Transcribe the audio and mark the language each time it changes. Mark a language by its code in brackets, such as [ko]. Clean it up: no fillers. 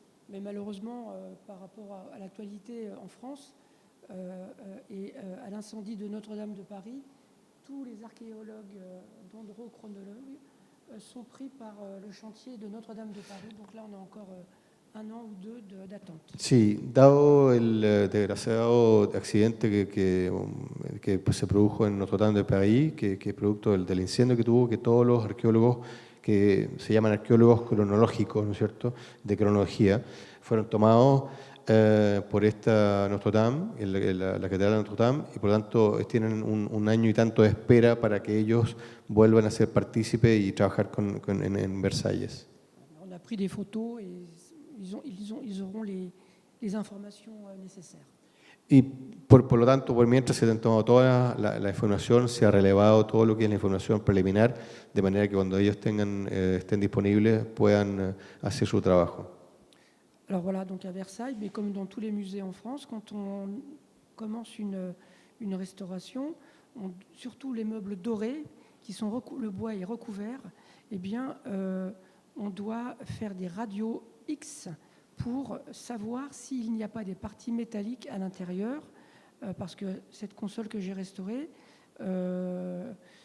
[fr] Mais malheureusement, par rapport à l'actualité en France et à l'incendie de Notre-Dame de Paris, tous les archéologues dendrochronologues sont pris par le chantier de Notre-Dame de Paris. Donc là, on a encore un an ou deux d'attente. [es] Sí, dado el desgraciado accidente que pues, se produjo en Notre-Dame de Paris, que es producto del incendio que tuvo, que todos los arqueólogos que se llaman arqueólogos cronológicos, ¿no es cierto?, de cronología, fueron tomados por esta Notre-Dame, la catedral de Notre-Dame, y por lo tanto tienen un año y tanto de espera para que ellos vuelvan a ser partícipes y trabajar en Versalles. [fr] On a pris des photos et ils auront les informations nécessaires. [es] Y por lo tanto, por mientras se ha tomado toda la información, se ha relevado todo lo que es la información preliminar, de manera que cuando ellos estén disponibles puedan hacer su trabajo. [fr] Alors voilà, donc à Versailles, mais comme dans tous les musées en France, quand on commence une restauration, surtout les meubles dorés, le bois est recouvert, eh bien, on doit faire des radios X pour savoir s'il n'y a pas des parties métalliques à l'intérieur, parce que cette console que j'ai restaurée devait